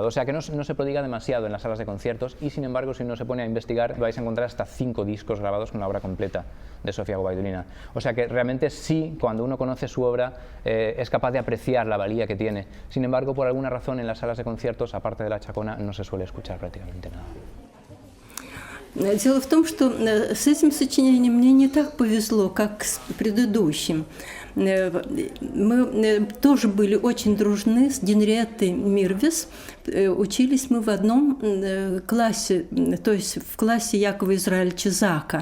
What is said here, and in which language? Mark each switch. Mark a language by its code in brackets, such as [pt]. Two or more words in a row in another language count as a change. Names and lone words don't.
[es] O sea que no se prodiga demasiado en las salas de conciertos, y sin embargo, si uno se pone a investigar, vais a encontrar hasta 5 discos grabados con la obra completa de Sofía Guaidulina. O sea que realmente sí, cuando uno conoce su obra, es capaz de apreciar la valía que tiene. Sin embargo, por alguna razón en las salas de conciertos, aparte de La Chacona, no se suele escuchar prácticamente nada. [ru] Дело в том, что с этим сочинением мне не так повезло, как с предыдущим. Мы тоже были очень дружны с Генриеттой Мирвис. Учились мы в одном классе, то есть в классе Якова Израильевича Зака.